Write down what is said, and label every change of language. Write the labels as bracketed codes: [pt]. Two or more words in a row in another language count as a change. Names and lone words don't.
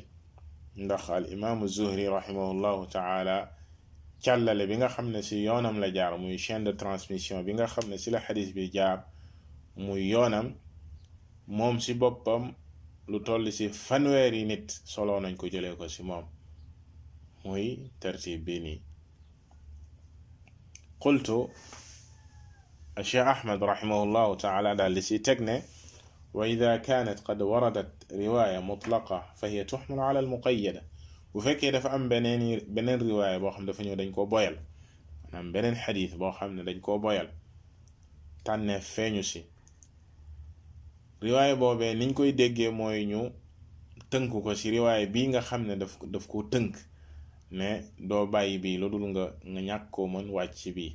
[wo] ndax [ar] الإمام الزهري رحمه الله تعالى [wo] càllale bi nga xam ne ci yoonam la jaar muy [fr] chaîne de transmission [wo] bi nga xam ne ci la xadiis bi jaar muy yoonam, moom ci boppam lu toll ci fanweeri nit solo nañ ko jëlee ko ci moom muy tartib bi nii. [ar] qultu الشيخ أحمد رحمه الله تعالى [wo] daal di ci teg ne [ar] وإذا كانت قد وردت رواية مطلقة فهي تحمل على المقيدة. [wo] bu fekkee dafa am beneen riwaaya boo xam dafa ñëw dañ koo boyal maanaam beneen xadiis boo xam ne dañ koo boyal tànneef feeñu ci riwaaya boobee niñ koy déggee mooy ñu tënk ko ci riwaaya bii nga xam ne daf ko tënk ne doo bàyyi bii lu dul nga ñàkk koo mën wàcc ci bii.